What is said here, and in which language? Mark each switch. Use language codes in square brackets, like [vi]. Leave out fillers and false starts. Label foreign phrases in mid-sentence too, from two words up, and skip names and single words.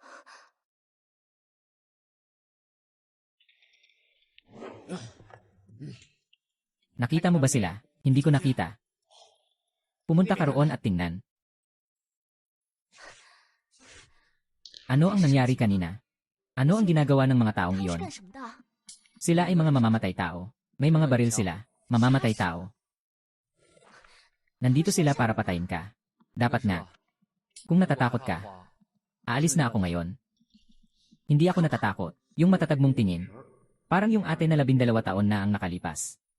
[tl] Nakita mo ba sila? Hindi ko nakita. Pumunta ka roon at tingnan. Ano ang nangyari kanina? Ano ang ginagawa ng mga [zh] 他 [tl] taong [zh] 们是 [tl] iyon? [zh] 干什么的？ [tl] Sila ay mga mamamatay tao. May mga baril sila. Mamamatay tao. Nandito sila para patayin ka. Dapat na. Kung natatakot ka, aalis na ako ngayon. Hindi ako natatakot. Yung matatag mong tingin. Parang yung ate na 12 taon na ang nakalipas.